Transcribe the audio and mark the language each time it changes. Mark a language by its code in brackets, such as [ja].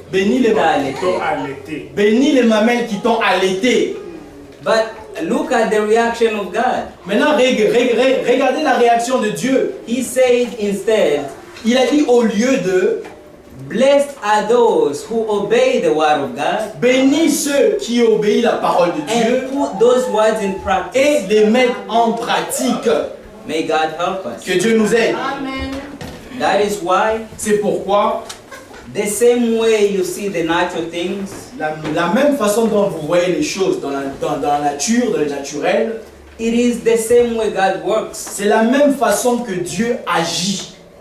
[fr] Bénis les bénis les mamelles qui t'ont allaité. [en] But look at the reaction of God. [fr] Maintenant, regardez la réaction de Dieu. [en] He said instead, [fr] Il a dit au lieu de [en] blessed are those who obey the word of God [fr] bénis ceux qui obéissent la parole de Dieu [en] and put those words in [fr] et [en] practice. [fr] les mettent en pratique. [en] May God help us. [fr] Que Dieu nous aide. [en] That is why [fr] C'est pourquoi [en] the same way you see the natural things, [fr] la même façon dont vous voyez les choses dans la nature, dans le naturel, [en] it is the same way God works. [fr] c'est la même façon que Dieu agit.